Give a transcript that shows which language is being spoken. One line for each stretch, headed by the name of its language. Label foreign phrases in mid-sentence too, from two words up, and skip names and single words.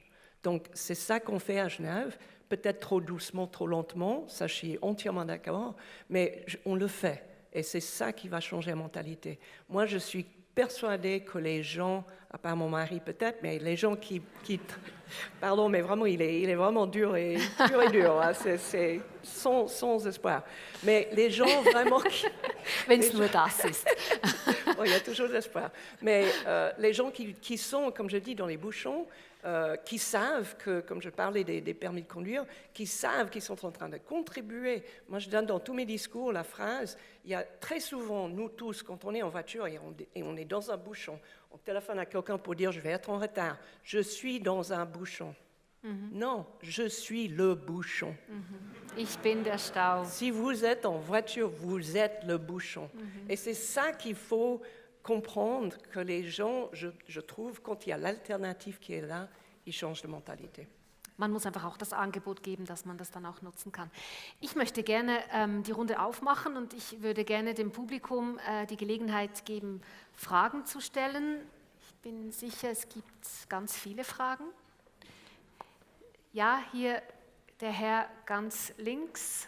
French: Donc, c'est ça qu'on fait à Genève, peut-être trop doucement, trop lentement, ça je suis entièrement d'accord, mais on le fait. Et c'est ça qui va changer la mentalité. Moi, je suis persuadée que les gens, à part mon mari peut-être, mais les gens qui pardon, mais vraiment, il est vraiment dur et dur, hein, c'est sans espoir. Mais les gens vraiment...
German: Wenn es nur das ist.
French: Bon, il y a toujours de l'espoir. Mais les gens qui sont, comme je dis, dans les bouchons, qui savent que, comme je parlais des permis de conduire, qui savent qu'ils sont en train de contribuer. Moi, je donne dans tous mes discours la phrase, il y a très souvent, nous tous, quand on est en voiture et on est dans un bouchon, on téléphone à quelqu'un pour dire « je vais être en retard », je suis dans un bouchon. Non, je suis le bouchon.
German: Ich bin der Stau.
French: Si vous êtes en voiture, vous êtes le bouchon. Et c'est ça qu'il faut comprendre, que les gens, je trouve, quand il y a l'alternative qui est là, ils changent de mentalité.
German: Man muss einfach auch das Angebot geben, dass man das dann auch nutzen kann. Ich möchte gerne die Runde aufmachen und ich würde gerne dem Publikum die Gelegenheit geben, Fragen zu stellen. Ich bin sicher, es gibt ganz viele Fragen. Ja, hier der Herr ganz links.